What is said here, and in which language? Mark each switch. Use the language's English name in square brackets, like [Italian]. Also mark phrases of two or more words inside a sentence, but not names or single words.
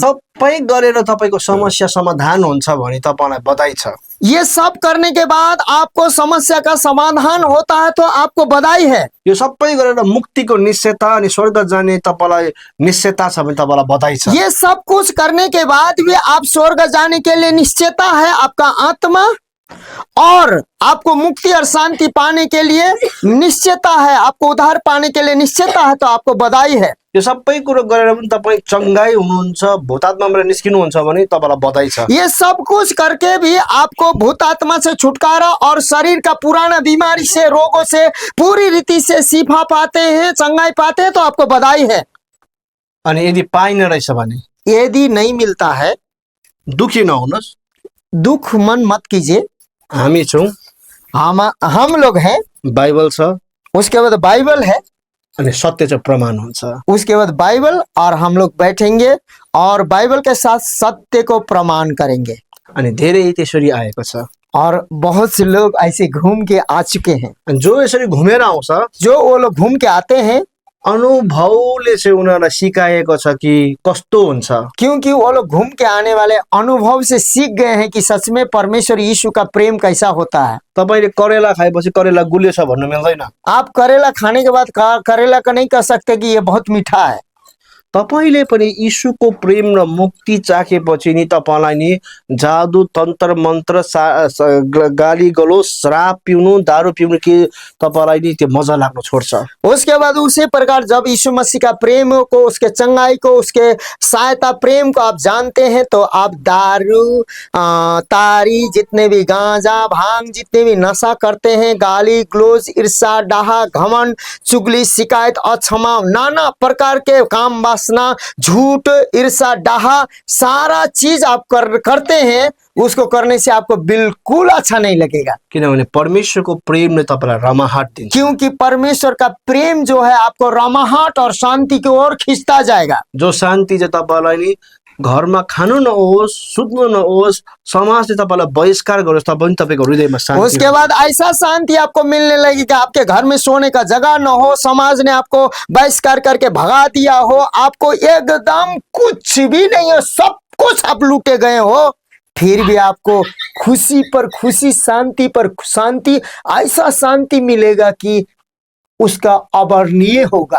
[Nepali] सबै गरेर तपाईँको समस्या समाधान हुन्छ भने तपाईँलाई बधाई छ। [Hindi] ये सब करने के बाद आपको समस्या का समाधान होता है तो आपको बधाई है। [Nepali] यो सबै गरेर मुक्तिको निश्चयता अनि स्वर्ग जाने तपाईँलाई निश्चयता छ भने तपाईँलाई बधाई छ। [Hindi] ये सब कुछ करने के बाद भी आप स्वर्ग जाने के लिए निश्चयता है आपका आत्मा, और आपको मुक्ति और शांति पाने के लिए निश्चयता है, आपको उद्धार पाने के लिए निश्चयता है, तो आपको बधाई है। [Nepali] यो सबै कुरो गरेर पनि तपाईँ चङ्गाई हुनुहुन्छ, भूतात्माबाट निस्किनुहुन्छ भने तपाईँलाई बधाई छ। [Hindi] ये सब कुछ करके भी आपको भूतात्मा से छुटकारा और शरीर का पुराना बीमारी से, रोगों से पूरी रीति से शिफा पाते हैं, चंगाई पाते हैं, तो आपको बधाई है। [Nepali] अनि यदि पाइन रहेछ भने, [Hindi] यदि नहीं मिलता है, [Nepali] दुखी नहुनुहोस्, [Hindi] दुख मन मत कीजिए। [Nepali] हामी छौँ, [Hindi] हम लोग हैं, [Nepali] बाइबल छ, [Hindi] उसके बाद बाइबल है, [Nepali] अनि सत्य चाहिँ प्रमाण हुन्छ। [Hindi] उसके बाद बाइबल, और हम लोग बैठेंगे और बाइबल के साथ सत्य को प्रमाण करेंगे। [Nepali] अनि धेरै त्यसरी आएको छ, [Hindi] और बहुत से लोग ऐसे घूम के आ चुके हैं। [Nepali] जो यसरी घुमेर आउँछ, [Hindi] जो वो लोग घूम के आते हैं, [Nepali] अनुभवले चाहिँ उनीहरूलाई सिकाएको छ कि कस्तो हुन्छ। [Hindi] क्योंकि वो लोग घूम के आने वाले अनुभव से सीख गए हैं कि सच में परमेश्वर यीशु का प्रेम कैसा होता है। [Nepali] तपाईँले करेला खाएपछि करेला गुलियो छ भन्नु मिल्दैन। [Hindi] आप करेला खाने के बाद करेला का नहीं कह सकते कि ये बहुत मीठा है। [Nepali] तपाईँले पनि यीशुको प्रेम र मुक्ति चाखेपछि नि तपाईँलाई नि जादु, तन्त्र मन्त्र, गाली गलोच, शराब पिउनु, दारू पिउनु के तपाईँलाई नि त्यो मजा लाग्न छोड्छ। [Hindi] उसके बाद उसी प्रकार जब यीशु मसीह का प्रेम को, उसके चंगाई को, उसके सहायता प्रेम को आप जानते हैं, तो आप दारू, तारी, जितने भी गांजा, भांग, जितने भी नशा करते हैं, गाली गलोच, ईर्ष्या, डाहा, घमंड, चुगली, शिकायत, अक्षमा, नाना प्रकार के काम, वासना, झूठ, ईर्ष्या, डाहा, सारा चीज आप करते हैं, उसको करने से आपको बिल्कुल अच्छा नहीं लगेगा। [Nepali] किनभने परमेश्वरको प्रेमले तपाईँलाई रमाहट दिन्छ। [Hindi] क्योंकि परमेश्वर का प्रेम जो है आपको रमाहट और शांति की ओर खींचता जाएगा। [Nepali] जो शान्ति चाहिँ तपाईँलाई नि घरमा खानु नहोस्, सुत्नु नहोस्, समाजले तपाईँलाई बहिष्कार गरोस्, तपाईँ तपाईँको हृदयमा शान्ति। [Hindi] उसके बाद ऐसा शांति आपको मिलने लगेगा, आपके घर में सोने का जगह न हो, समाज ने आपको बहिष्कार करके भगा दिया हो, आपको एकदम कुछ भी नहीं है, सब कुछ आप लूटे गए हो, फिर भी आपको खुशी पर खुशी, शांति पर शांति, ऐसा शांति मिलेगा कि उसका अवर्णनीय होगा।